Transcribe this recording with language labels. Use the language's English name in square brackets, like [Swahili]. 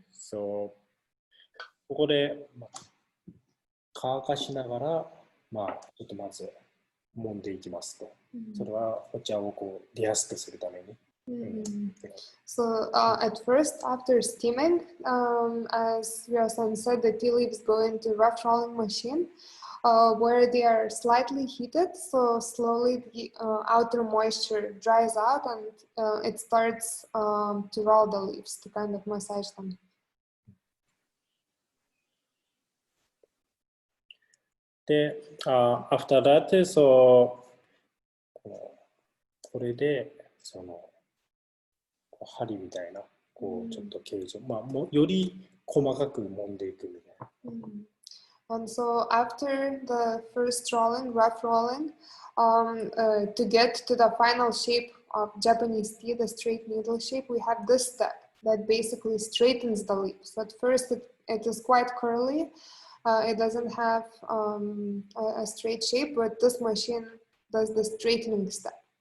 [Japanese] So ここで乾かしながら、ちょっとまず揉んでいきますと。それはお茶をこう出やすくするために。 [English] So at first, after steaming, as Ryo-san said, the tea leaves go into rough rolling machine. where they are slightly heated, so slowly the outer moisture dries out and it starts to roll the leaves, to kind of massage them. After that, so [Japanese] これでその針みたいなこうちょっと形状、まあもより細かく揉んでいくみたいな。 [English] And so after the first rolling, rough rolling, to get to the final shape of Japanese tea, the straight needle shape, we have this step that basically straightens the leaves. At first it is quite curly, it doesn't have a straight shape, but this machine does the straightening step.